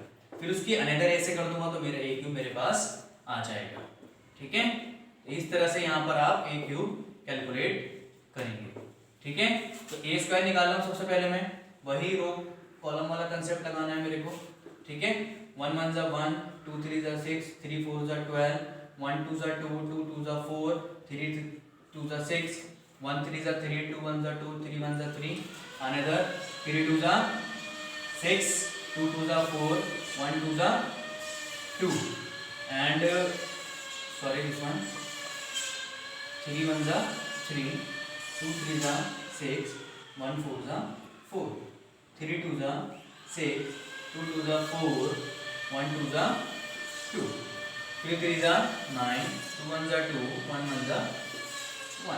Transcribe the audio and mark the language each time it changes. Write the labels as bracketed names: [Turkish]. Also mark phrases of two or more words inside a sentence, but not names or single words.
[Hindi] फिर उसकी अनदर A से कर दूंगा तो मेरा A क्यूब मेरे पास आ जाएगा. ठीक है, इस तरह से यहाँ पर आप A क्यूब कैलकुलेट करेंगे. ठीक है, तो A स्क्वायर निकाल रहा हूँ सबसे पहले मैं. वही [English] row column [Hindi] वाला कंसेप्ट लगाना है मेरे को. ठीक है, 1 1 जा 1, 2 3 जा 6, 3 4 जा 12, 1 2 जा 2, 2 2 जा 4, 3 2 जा 6, 1 3 जा 3, 2 1 जा 2, 3 1 जा 3, another 3 2 जा 6, 2 2 जा 4, 1 2 जा 2, [English] and sorry this one, [Hindi] 3 1 जा 3, 2 3 जा 6, 1 4 जा 4, 3 2 जा 6, 2 2 जा 4, 1 2 जा 2, 3 3 जा 9, 2 1 जा 2, 1 1 जा 1.